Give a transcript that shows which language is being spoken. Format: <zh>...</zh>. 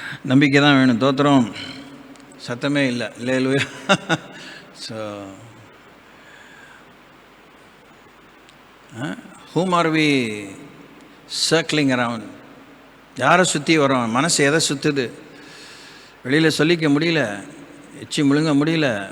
<ta>நம்பிக்கை தான் வேணும், தோத்திரம் சத்தமே இல்லை. இல்லையா?</ta> <en>So whom are we circling around?</en> <ta>யாரை சுற்றி வரோம்? மனசு எதை சுற்றுது? வெளியில் சொல்லிக்க முடியல, எச்சி முழுங்க முடியல.</ta>